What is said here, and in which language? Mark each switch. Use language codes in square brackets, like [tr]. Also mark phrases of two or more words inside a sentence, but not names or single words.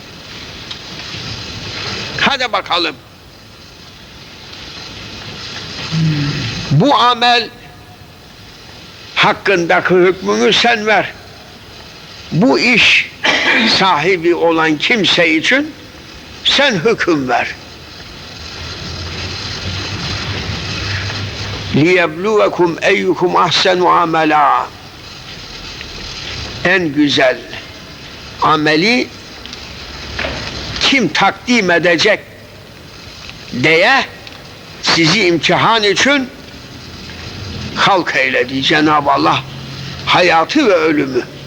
[tr] Hadi bakalım. Bu amel hakkındaki hükmünü sen ver. Bu iş sahibi olan kimse için sen hüküm ver. [ar] لِيَبْلُوَكُمْ اَيُّكُمْ اَحْسَنُ عَمَلًا. [tr] En güzel ameli kim takdim edecek diye sizi imtihan için halk eyledi Cenab-ı Allah, hayatı ve ölümü.